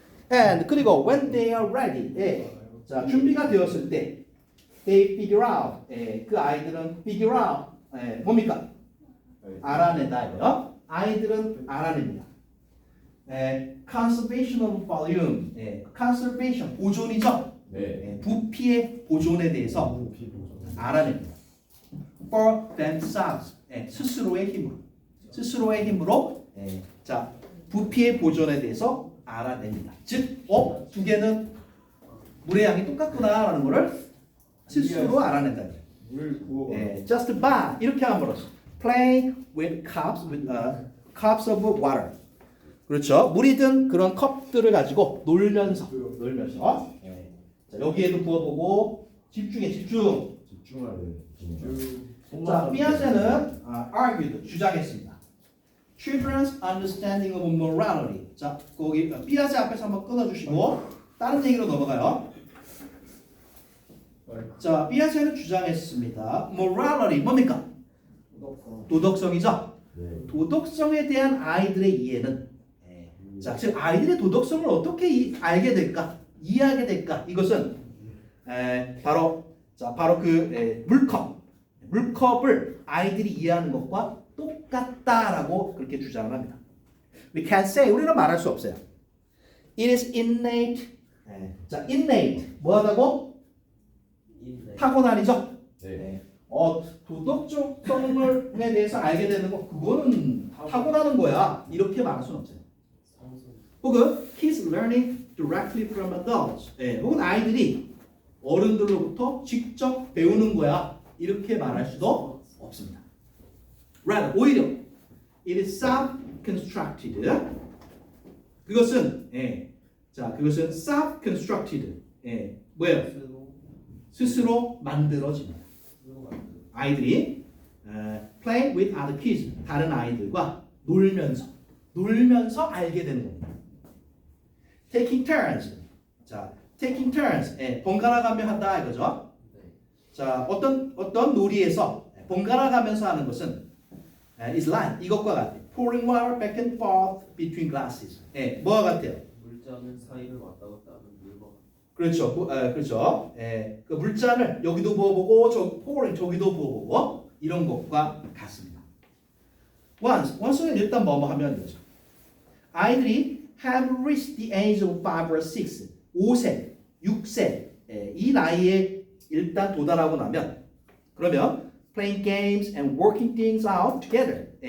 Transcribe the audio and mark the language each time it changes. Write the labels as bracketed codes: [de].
[en] And [ko] 그리고 [en] when they are ready. [ko] 예. 자, 준비가 되었을 때 [en] they figure out. [ko] 예. 그 아이들은 [en] figure out. [ko] 예. 뭡니까? 알아낸다 이거요. 아이들은 알아냅니다. 예. [en] conservation of volume. [ko] 예. conservation 보존이죠. 네. 예. 부피의 보존에 대해서 알아냅니다. [en] For themselves. [ko] 예. 스스로의 힘으로. 스스로의 힘으로 예. 자, 부피의 보존에 대해서 알아냅니다. 즉, 두 개는 물의 양이 똑같구나라는 것을 스스로 알아낸다. 물 부어. 예, [en] just by [ko] 이렇게 함으로써 [en] play with cups of water. [ko] 그렇죠. 물이 든 그런 컵들을 가지고 놀면서 예. 자, 여기에도 부어보고 집중. 집중해야 돼. 자, 피아제는 [en] argued [ko] 주장했습니다. [en] Children's understanding of morality. [ko] 자, 거기 피아제 앞에서 한번 끊어주시고 다른 얘기로 넘어가요. 자, 피아제는 주장했습니다. morality 뭡니까? 도덕성이죠. 네. 도덕성에 대한 아이들의 이해는 자, 즉 아이들의 도덕성을 어떻게 알게 될까? 이해하게 될까? 이것은 바로 그 물컵을 아이들이 이해하는 것과 똑같다라고 그렇게 주장을 합니다. [en] We can say [ko] 우리는 말할 수 없어요. [en] It is innate. [ko] 자, innate 뭐하다고? 타고난이죠. 네. 도덕성에 대해서 알게 되는 거 그거는 타고나는 거야. 이렇게 말할 수는 없어요. 혹은 [en] kids learning directly from adults. [ko] 혹은 아이들이 어른들로부터 직접 배우는 거야. 이렇게 말할 수도 없습니다. [en] Rather, [ko] 오히려 [en] it is self-constructed. [ko] 그것은 그것은 [en] self-constructed. [ko] 뭐예요? 스스로 만들어집니다. 아이들이 [en] play with other kids. [ko] 다른 아이들과 놀면서 알게 되는 겁니다. [en] Taking turns. [ko] 자, [en] taking turns. [ko] 번갈아 가며 한다 이거죠. 자, 어떤 놀이에서 번갈아 가면서 하는 것은 [en] is like [ko] 이것과 같아요. [en] Pouring water back and forth between glasses. [ko] 뭐와 같아요? 물자는 사이를 왔다 갔다 하는 물과 그렇죠. 그렇죠. 그 물잔을 여기도 부어보고 [en] pouring [ko] 저기도 부어보고 이런 것과 같습니다. [en] once [ko] 는 일단 뭐뭐 하면 되죠. 아이들이 [en] have reached the age of 5 or 6, [ko] 5세, 6세 이 나이에 일단 도달하고 나면 그러면 [en] playing games and working things out together.